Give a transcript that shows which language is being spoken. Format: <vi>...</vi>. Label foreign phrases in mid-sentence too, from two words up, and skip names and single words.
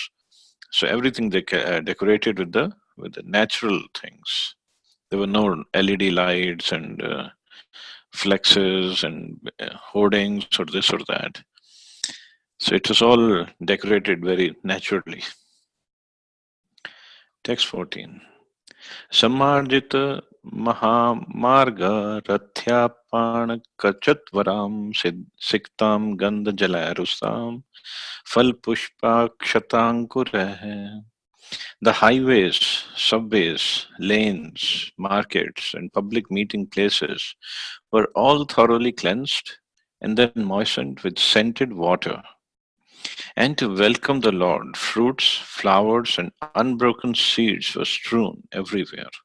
<en>So everything they decorated with the natural things. There were no LED lights and flexes and hoardings or this or that. So it was all decorated very naturally. Text 14.</en> <sa>समार्जित महामार्ग रथ्यापण कचत्वरम् सिक्तम् गन्ध जलरुसम् फल पुष्पाक्षताङ्कुरः.</sa> <en>The highways, subways, lanes, markets, and public meeting places were all thoroughly cleansed and then moistened with scented water. And to welcome the Lord, fruits, flowers, and unbroken seeds were strewn everywhere.</en>